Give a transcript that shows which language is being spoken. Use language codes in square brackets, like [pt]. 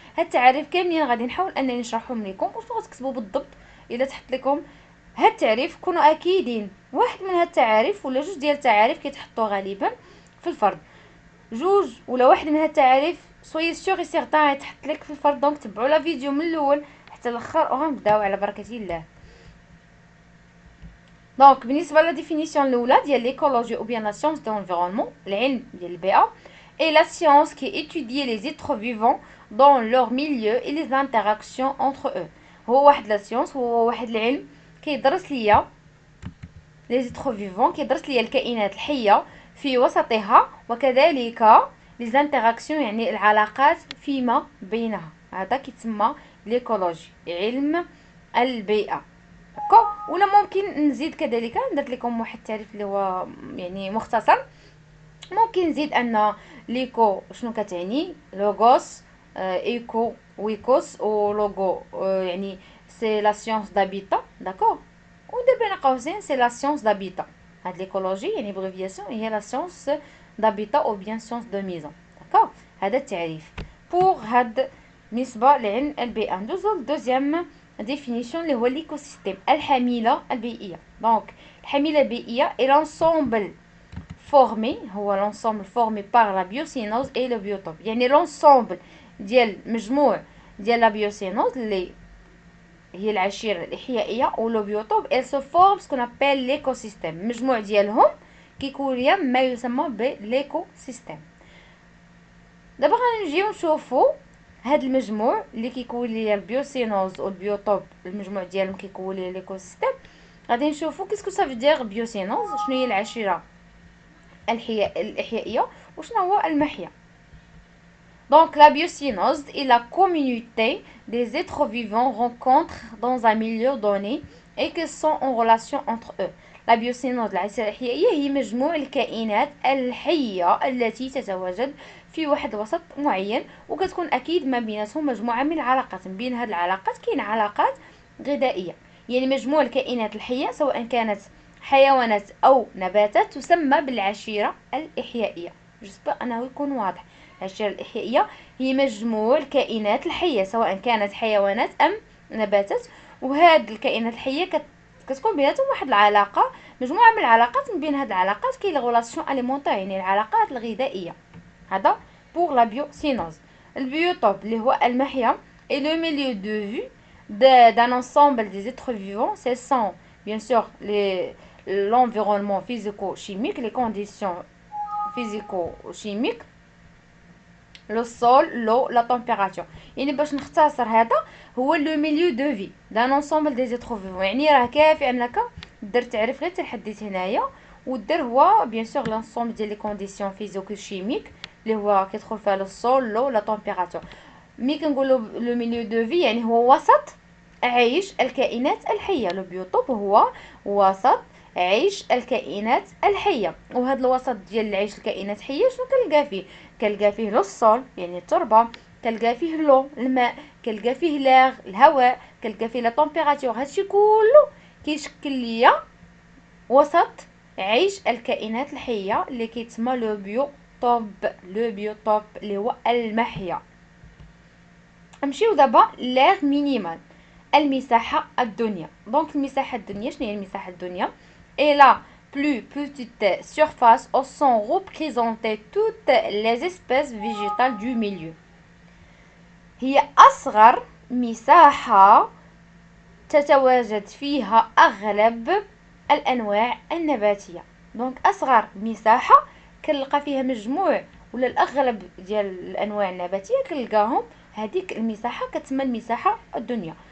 [ar] هاد التعاريف كاملين غادي نحاول انني نشرحهم لكم. وشنو غتكتبوا بالضبط الا تحط لكم هاد التعريف؟ كونوا اكيدين واحد من هاد التعاريف ولا جوج ديال التعاريف كيتحطوا غالبا في الفرد، جوج ولا واحد من هاد التعاريف سوي سيغ سيغتان يتحط لك في الفرد. دونك تبعوا لا فيديو من الاول حتى الاخر وغنبداو على بركه الله. [fr] دونك بالنسبه لا ديفينيسيون الاولى ديال ليكولوجي او بيان لا سيونس دو l'environnement، [ar] العلم ديال البيئه، [fr] et la science qui étudie les êtres vivants dans leur milieu et les interactions entre eux. [ar] هو واحد لا سيونس، هو واحد العلم كيدرس [fr] ليا لي زيترو فيفون، [ar] كيدرس ليا الكائنات الحيه في وسطها، وكذلك لي زانتراكسيون يعني العلاقات فيما بينها. هذا كيتسمى ليكولوجي، علم البيئه. داكوغ. ولا ممكن نزيد كذلك، درت لكم واحد التعريف اللي هو يعني مختصر. ممكن نزيد ان ليكو شنو كتعني، لوغوس، ايكو ويكوس، و لوغو يعني سي لا سيونس دابيتا. داكوغ. ودير بين قوسين [fr] سي لا سيونس دابيتا. [ar] هاد ليكولوجي يعني بروفياسيون [fr] هي لا سيونس دابيتا او بيان سيونس دو ميزون. [ar] داكوغ. هذا التعريف بوغ هاد بالنسبه لعلم البيئه. ندوزو للدوزيام ديفينيسيون اللي هو ليكوسيستيم، الحميله البيئيه. [fr] دونك [ar] الحميله البيئيه [fr] اي لونسومبل formé, هو l'ensemble formé par la biocénose et le biotope. يعني l'ensemble ديال مجموع ديال la biocénose [ar] اللي هي العشيرة الإحيائية [fr] و le biotope elle se forme ce qu'on appelle l'écosystème. [ar] مجموع ديالهم كيكون ليا ما يسمى بالإيكوسيستيم. دابا غنجيو نشوفو هاد المجموع اللي كيكون ليا البيوسينوز و البيوتوب، المجموع ديالهم كيكون ليا ليكوسيستيم. غادي نشوفو كيسكو سا فدير بيوسينوز، شنو هي العشيرة الإحيائية وشنو هو المحيا. [fr] Donc la biocénose est la communauté des êtres vivants rencontrent dans un milieu donné et qui sont en relation entre eux. [ar] La biocénose العشيرة الإحيائية هي مجموع الكائنات الحية التي تتواجد في واحد الوسط معين، وكتكون أكيد ما بيناتهم مجموعة من العلاقات. من بين هذه العلاقات كاين علاقات غذائية، يعني مجموع الكائنات الحية سواء كانت حيوانات أو نباتات تسمى بالعشيرة الإحيائية. جسبر أنه يكون واضح. العشيرة الإحيائية هي مجموع الكائنات الحية سواء كانت حيوانات أم نباتات، وهاد الكائنات الحية كتكون بيناتهم واحد العلاقة، مجموعة من العلاقات. من بين هاد العلاقات كاين الغولاسيون اليمونتير يعني العلاقات الغذائية. هذا بوغ لا بيوسينوز. البيوتوب اللي هو المحيا [fr] et le milieu de vie d'un ensemble des êtres vivants. Ce sont bien sûr l'environnement physico-chimique, les conditions physico-chimiques لو سول لو لا تمبيراتور. [ar] يعني باش نختصر هذا هو [fr] لو ميليو دو في دان انصومبل دي زيتر فيفون. [ar] يعني راه كافي انك دير تعريف غير تحديت هنايا ودير هو بيان سور لانصومبل ديال لي كونديسيون فيزيكو شيميك اللي هو كيدخل فيها لو سول لو لا تمبيراتور. مي كنقولوا [fr] لو ميليو دو في [ar] يعني هو وسط عيش الكائنات الحيه. لو بيوتوب هو وسط عيش الكائنات الحيه. وهذا الوسط ديال عيش الكائنات الحيه شنو كنلقى فيه؟ كنلقى فيه لو الصول يعني التربه، كنلقى فيه لو الماء، كنلقى فيه لاغ الهواء، كنلقى فيه لا طومبيراتور. هادشي كله كيشكل ليا وسط عيش الكائنات الحيه اللي كيتسمى لو بيوتوب. لو بيوتوب اللي هو المحيا. نمشيو دابا لاغ مينيمال، المساحه الدنيا. دونك المساحه الدنيا شنو هي المساحه الدنيا؟ [fr] Et la plus petite surface où sont représentées toutes les espèces végétales du milieu. [ar] هي أصغر مساحة تتواجد فيها أغلب الأنواع النباتية. دونك أصغر مساحة كنلقى فيها مجموع ولا الأغلب ديال الأنواع النباتية كنلقاهم، هذيك المساحة كتسمى المساحة الدنيا.